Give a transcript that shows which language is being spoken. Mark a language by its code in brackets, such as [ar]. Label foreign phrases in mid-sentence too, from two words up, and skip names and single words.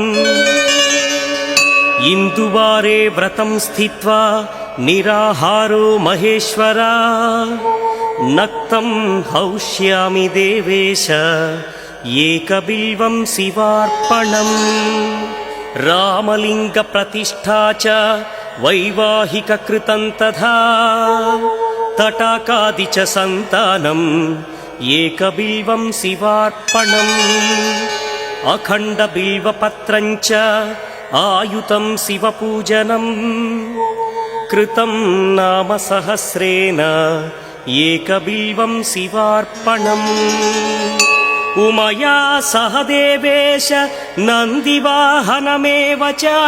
[sa] इन्दुवारे व्रतं स्थित्वा निराहारो महेश्वरा नक्तं हौष्यामि देवेश एकबिल्वं शिवार्पणम् रामलिङ्गप्रतिष्ठा च वैवाहिककृतं तथा तटाकादि च सन्तानम् ఏకబిల్వం శివార్పణం అఖండబిల్వపత్రం చ ఆయుతం శివపూజనం కృతం నామ సహస్రేణ ఏకబిల్వం శివార్పణం ఉమయా సహ దేవేశ నందివాహనమేవ చ